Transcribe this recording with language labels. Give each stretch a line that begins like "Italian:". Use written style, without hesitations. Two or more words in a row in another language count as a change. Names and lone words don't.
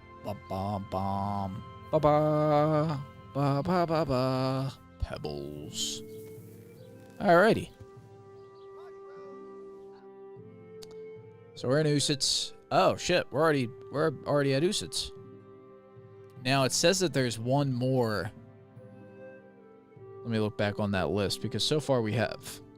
English: Ba ba bum. Ba ba. Ba ba ba ba. Pebbles. Alrighty. So we're in Usitz. Oh shit, we're already at Usitz. Now it says that there's one more. Let me look back on that list because so far we have.